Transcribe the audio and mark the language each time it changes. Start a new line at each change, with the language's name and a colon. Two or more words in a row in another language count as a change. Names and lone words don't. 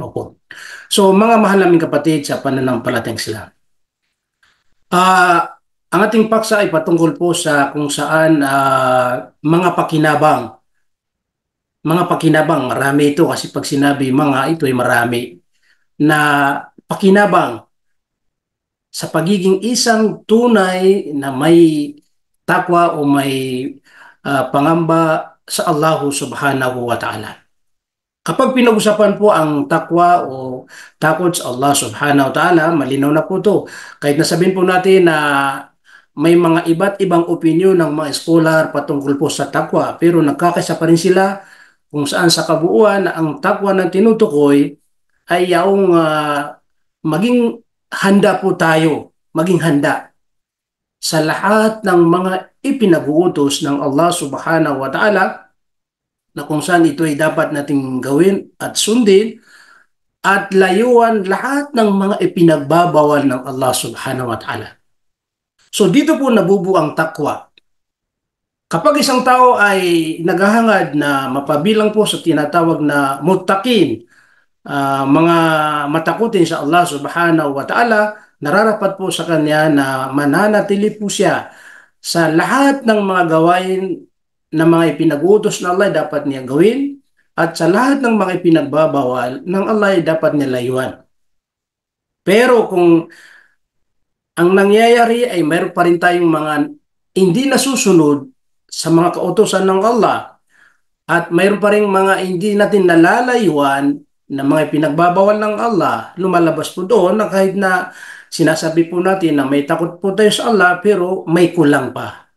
Filipino: So mga mahal naming kapatid sa pananampalatayang Islam, Ah, ang ating paksa ay patungkol po sa kung saan mga pakinabang. Mga pakinabang, marami ito kasi pag sinabi mga, ito ay marami na pakinabang sa pagiging isang tunay na may takwa o may pangamba sa Allah
Arabic: سبحانه وتعالى.
Filipino: Kapag pinag-usapan po ang takwa o takot sa Allah
Arabic: سبحانه وتعالى,
Filipino: malinaw na po to. Kahit nasabihin po natin na may mga iba't ibang opinyon ng mga scholar patungkol po sa takwa, pero nagkakaisa pa rin sila kung saan sa kabuuan na ang takwa ng tinutukoy ay yaong maging handa po tayo, maging handa sa lahat ng mga ipinag-uutos ng Allah
Arabic: سبحانه وتعالى
Filipino: na kung saan ito ay dapat nating gawin at sundin at layuan lahat ng mga ipinagbabawal ng Allah
Arabic: سبحانه وتعالى.
Filipino: So dito po nabubuo ang takwa. Kapag isang tao ay naghahangad na mapabilang po sa tinatawag na muttaqin, mga matakutin sa Allah
Arabic: سبحانه وتعالى,
Filipino: nararapat po sa kanya na mananatili po siya sa lahat ng mga gawain na mga ipinag-utos na Allah dapat niya gawin at sa lahat ng mga ipinagbabawal ng Allah dapat niya layuan. Pero kung ang nangyayari ay mayroon pa rin tayong mga hindi nasusunod sa mga kautosan ng Allah at mayroon pa rin mga hindi natin nalalayuan na mga pinagbabawal ng Allah, lumalabas po doon na kahit na sinasabi po natin na may takot po tayo sa Allah pero may kulang pa.